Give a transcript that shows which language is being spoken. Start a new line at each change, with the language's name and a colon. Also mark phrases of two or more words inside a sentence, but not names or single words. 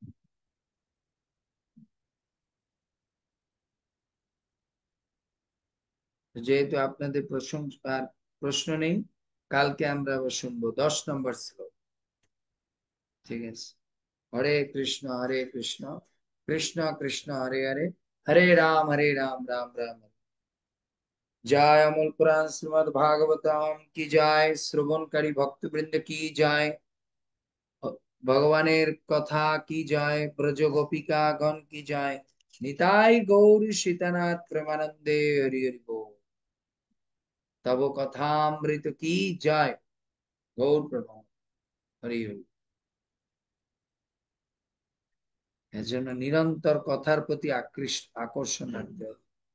Bangla: যেহেতু আপনাদের প্রশংসার প্রশ্ন নেই, কালকে আমরা আবার শুনবো 10 নম্বর শ্লোক। ঠিক আছে?
Sanskrit: হরে কৃষ্ণ হরে কৃষ্ণ, কৃষ্ণ কৃষ্ণ হরে হরে, হরে রাম রাম রাম হরে।
Hindi: जय अमोल पुराण श्रीमद् भागवतम की जय, श्रवणकारी भक्तवृंद की जय,
Bangla: ভগবানের কথা
Hindi: की जय, ब्रज गोपिका गण की जय, निताई गौर सीतानाथ
Bangla: প্রেমানন্দে হরি হরি বোল।
Hindi: तब कथामृत की जय, गौर प्रभु हरि हरि।
Bangla: এজন্য নিরন্তর কথার প্রতি আকর্ষণ রাখতে হবে।